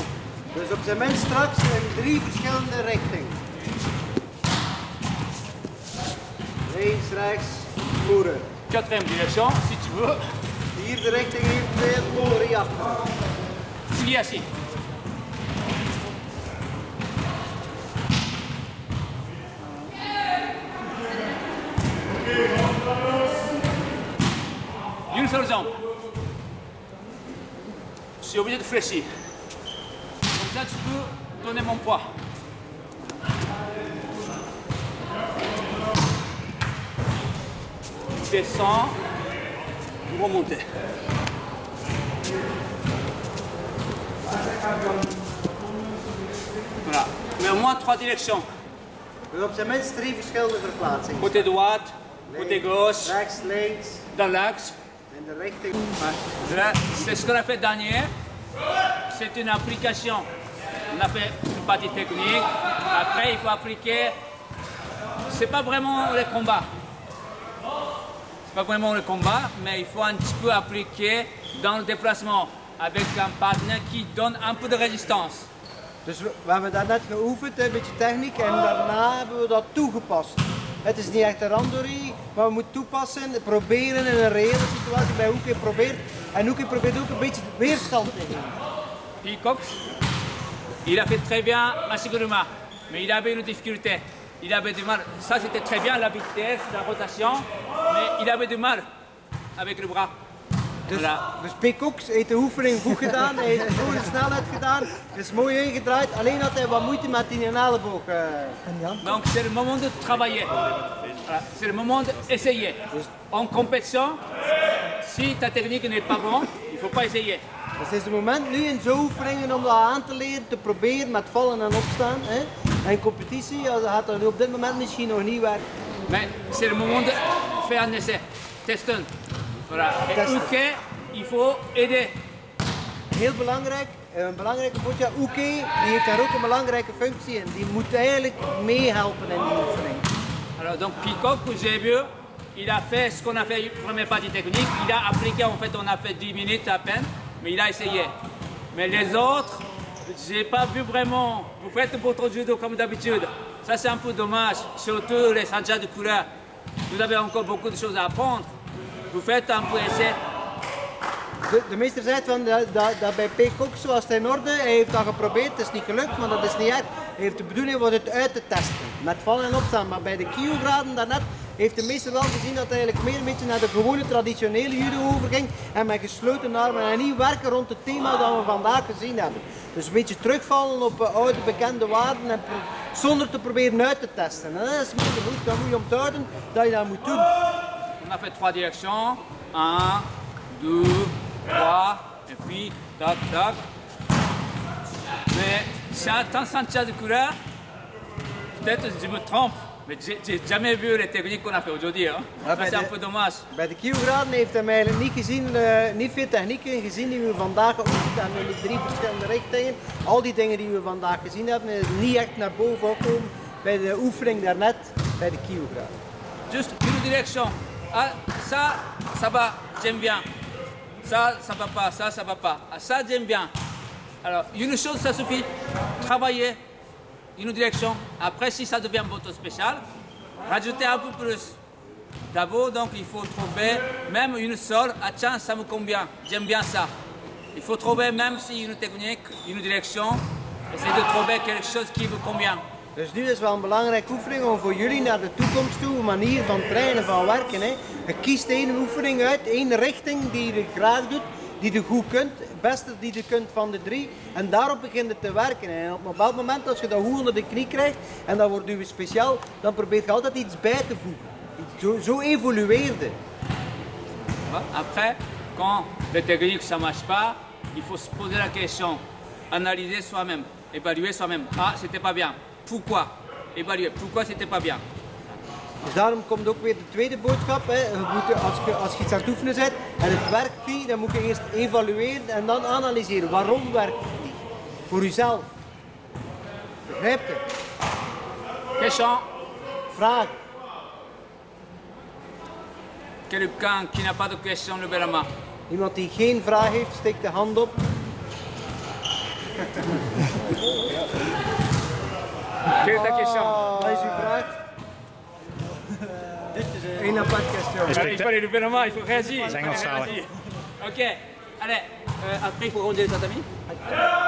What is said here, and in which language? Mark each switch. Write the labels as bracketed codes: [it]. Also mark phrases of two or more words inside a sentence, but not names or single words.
[nl] Dus op zijn minst straks in 3 verschillende richtingen. Links, rechts, voeren. [fr] 4e direction, si tu veux. [nl] Vierde richting eventueel, voor je achter. [fr] Plié assis. Une seule jambe. Je suis obligé de fléchir. Comme ça, tu peux donner mon poids. Descends, remonter. Voilà. Mais au moins 3 directions. [nl] Dus op zijn minst 3 verschillende verplaatsingen. [fr] Côté droite, côté gauche, [nl] Rechts, links, [fr] dans l'axe. [nl] in de richting. [fr] Là, c'est ce qu'on a fait dernier. C'est une application. On a fait une partie technique. Après, il faut appliquer. C'est pas vraiment le combat. C'est pas vraiment le combat, mais il faut un petit peu appliquer dans le déplacement avec un partenaire qui donne un peu de résistance. [nl] Dus we hebben daarnet geoefend, een beetje techniek, en daarna hebben we dat toegepast. Het is niet echt een randori, maar we moeten toepassen, proberen in een reële situatie bij Uke probeert. En Uke probeert ook een beetje weerstand te geven. [fr] Puis Cox, il a fait très bien à Siguruma, mais il avait une difficulté. Il avait du mal. Ça, c'était très bien la vitesse, la rotation, mais il avait du mal avec le bras. [nl] Dus, [fr] Voilà. [nl] dus P. Cox heeft de oefening goed gedaan, hij heeft het goede snelheid gedaan, is mooi ingedraaid, alleen had hij wat moeite met die elleboog. [fr] Donc c'est le moment de travailler. Voilà. C'est le moment d'essayer. En compétition, si ta technique n'est pas bonne, il ne faut pas essayer. [nl] Dus het is het moment nu in zo'n oefeningen om dat aan te leren, te proberen met vallen en opstaan. Hè. En in competitie gaat dat op dit moment misschien nog niet werken. [fr] Mais c'est le moment de faire un essai. Testen. Voilà. Et [nl] Testen. [fr] Uke, il faut aider. [nl] Heel belangrijk, een belangrijke boodschap, Uke die heeft daar ook een belangrijke functie in. Die moet eigenlijk meehelpen in die oefening. [fr] Alors donc Peacock, que j'ai vu, il a fait ce qu'on a fait première partie technique. Il a appliqué, en fait, on a fait 10 minutes à peine, mais il a essayé. Mais les autres, j'ai pas vu vraiment. Vous faites votre judo comme d'habitude. Ça c'est un peu dommage, surtout les sanjas de couleur. Vous avez encore beaucoup de choses à apprendre. Vous faites un peu essai. [nl] De meester zei van dat bij Peacock zo was het in orde. Hij heeft dat geprobeerd, het is niet gelukt, maar dat is niet erg. Hij heeft de bedoeling was het uit te testen, met vallen en opstaan. Maar bij de Kyo-graden daarnet heeft de meester wel gezien dat hij eigenlijk meer een beetje naar de gewone traditionele judo overging. En met gesloten armen en niet werken rond het thema dat we vandaag gezien hebben. Dus een beetje terugvallen op oude bekende waarden en zonder te proberen uit te testen. En dat is een beetje goed, dat moet je onthouden dat je dat moet doen. [fr] On a fait 3 directions. 1, 2, 3, et puis tac, tac. Mais c'est un temps sancha de couleur. Peut-être que je me trompe, mais j'ai jamais vu les techniques qu'on a fait aujourd'hui. Hein. Ça c'est un peu dommage. [nl] Bij de Kyo-graden heeft hij eigenlijk niet gezien, niet veel technieken gezien die we vandaag geoefend hebben in de 3 verschillende richtingen. Al die dingen die we vandaag gezien hebben, is niet echt naar boven gekomen bij de oefening daarnet bij de Kyo-graden. [fr] Juste une direction. Ah, ça, ça va, j'aime bien. Ça, ça va pas, ça va pas. Ah, ça, j'aime bien. Alors, une chose, ça suffit. Travailler une direction. Après, si ça devient moto spécial, rajouter un peu plus. D'abord, donc, il faut trouver même une seule. Ah tiens, ça me convient. J'aime bien ça. Il faut trouver même si une technique, une direction. Essayer de trouver quelque chose qui vous convient. [nl] Dus nu is wel een belangrijke oefening om voor jullie naar de toekomst toe, een manier van trainen, van werken. Hè. Je kiest één oefening uit, één richting die je graag doet, die je goed kunt, het beste die je kunt van de 3. En daarop begint het te werken. En op een bepaald moment, als je dat goed onder de knie krijgt, en dat wordt nu speciaal, dan probeer je altijd iets bij te voegen. Zo evolueerde. [fr] Après, quand les techniques ça marche pas, il faut se poser la question, analyser soi-même, évaluer soi-même. Ah, c'était pas bien. Pourquoi? Évaluer. Pourquoi c'était pas bien? [nl] Dus daarom komt ook weer de tweede boodschap. Hè. Je moet, als je iets aan het oefenen bent en het werkt niet, dan moet je eerst evalueren en dan analyseren. Waarom werkt het niet? Voor jezelf. Begrijp je? [fr] Question? [nl] Vraag. [fr] Quelqu'un qui n'a pas de question, levez la main. [nl] Iemand die geen vraag heeft, steekt de hand op. [fr] Quelle est ta question? [nl] Wat is uw vraag? Een apart question. [fr] Il faut aller lever la main, il faut réagir. C'est Engelstalig. Ok, allez, après il faut ranger les tatamis.